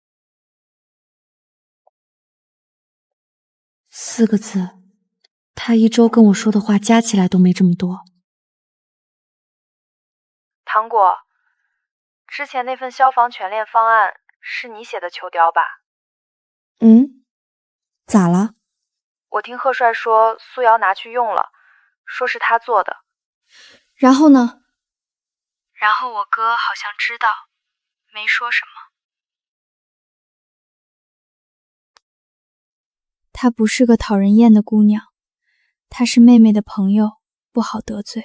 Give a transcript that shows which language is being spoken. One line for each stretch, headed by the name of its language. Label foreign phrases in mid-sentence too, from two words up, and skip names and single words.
Chinese: 4 個字，他1周跟我說的話加起來都沒這麼多。糖果，之前那份消防全練方案是你寫的球雕吧？咋了？我聽賀帥說蘇瑤拿去用了，說是他做的。然後呢？然後我哥好像知道，沒說什麼。她不是個討人厭的姑娘，她是妹妹的朋友，不好得罪。